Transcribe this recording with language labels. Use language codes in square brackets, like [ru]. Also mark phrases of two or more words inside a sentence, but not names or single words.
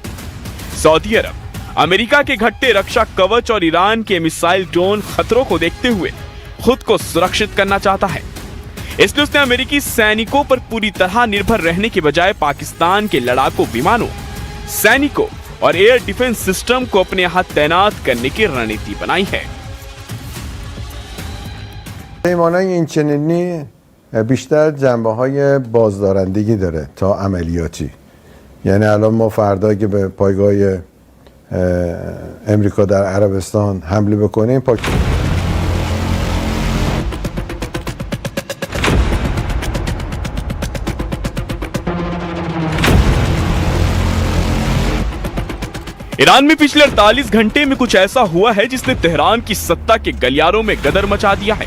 [hi] सऊदी अरब, अमेरिका के घटते रक्षा कवच और ईरान के मिसाइल ड्रोन खतरों को देखते हुए खुद को सुरक्षित करना चाहता है, इसलिए उसने अमेरिकी सैनिकों पर पूरी तरह निर्भर रहने के बजाय पाकिस्तान के लड़ाकू विमानों, सैनिकों और एयर डिफेंस सिस्टम को अपने यहां तैनात करने की रणनीति बनाई है। [fa] پیمانای این چنینی بیشتر جنبه‌های بازدارندگی داره تا عملیاتی. یعنی الان ما فردا که به پایگاه امریکا در عربستان حمله بکنیم [hi] ईरान में पिछले 48 घंटे में कुछ ऐसा हुआ है जिसने तेहरान की सत्ता के गलियारों में गदर मचा दिया है।